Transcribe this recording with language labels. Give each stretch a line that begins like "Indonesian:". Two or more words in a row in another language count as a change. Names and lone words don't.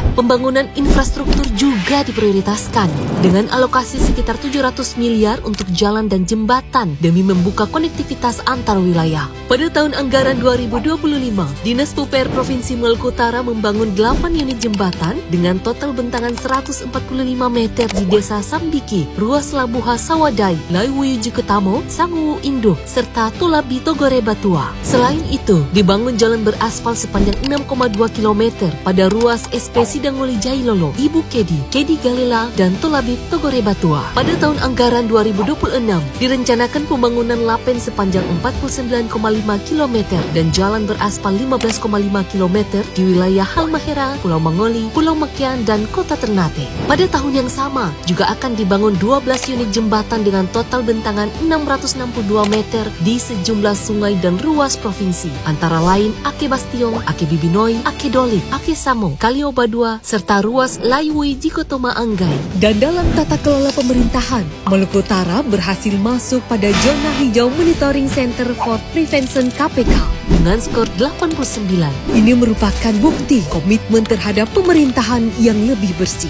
Indonesian: Pembangunan infrastruktur juga diprioritaskan dengan alokasi sekitar 700 miliar untuk jalan dan jembatan demi membuka konektivitas antar wilayah. Pada tahun anggaran 2025, Dinas PUPR Provinsi Maluku Utara membangun 8 unit jembatan dengan total bentangan 145 meter di Desa Sambiki, Ruas Labuha Sawadai, Laiwuyu Juketamo, Sanguwu Induh, serta Tulabi Togore Batua. Selain itu, dibangun jalan beraspal sepanjang 6,2 km pada ruas SP Sidanguli Jailolo, Ibu Kedi, Kedi Galela, dan Tulabi Togore Batua. Pada tahun anggaran 2026, direncanakan pembangunan lapen sepanjang 49,5 km dan jalan beraspal 15,5 km di wilayah Halmahera, Pulau Mangoli, Pulau Mekian, dan Kota Ternate. Pada tahun yang sama, juga akan dibangun 12 unit jembatan dengan total bentangan 662 meter di sejumlah sungai dan ruas provinsi, antara lain Ake Bastiong, Ake Bibinoi, Ake Dolik, Ake Samo, Kaliobadua, serta ruas Laiwui Jikotoma Anggai. Dan dalam tata kelola pemerintahan, Maluku Utara berhasil masuk pada zona hijau Monitoring Center for Prevention KPK dengan skor 89. Ini merupakan bukti komitmen terhadap pemerintahan yang lebih bersih.